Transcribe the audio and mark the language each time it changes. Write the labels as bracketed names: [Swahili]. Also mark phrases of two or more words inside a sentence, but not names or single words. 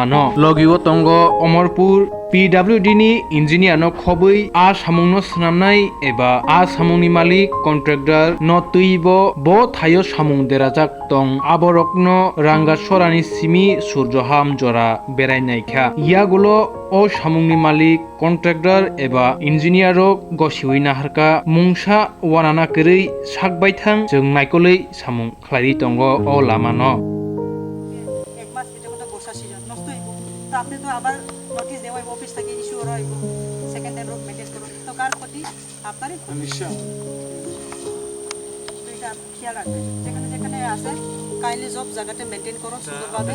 [Kok Borok] न लगिव तंग अमरपुर PWD नि इन्जिनियार न खबै आ सामुंनो स्नामनाय एबा आ सामुंनि मालिक कन्ट्रेक्टर न तैब ब थायो सामुं देराजाक तं आबरकनो रांगासरानि सिमी सूर्यहाम जरा बेरायनायखा यागुलो ओ सामुंनि मालिक कन्ट्रेक्टर एबा इन्जिनियारक गसिवै नाहारका मुंसा वानाना करै साकबायथां जों नायकलै सामुं ख्लारि तंग ओ लामा न [Bangla] আপনি তো আবার নোটিশ দেওয়া অফিস থেকে ইস্যু করা হইব [English] second hand road [Bangla] মেনটেন করুন তো কার ক্ষতি আপনারই নিশ্চয় তো এটা খেয়াল রাখবেন যেখানে যেখানে আছে কাইন্ডলি সব জায়গাতে মেনটেন করুন সুন্দরভাবে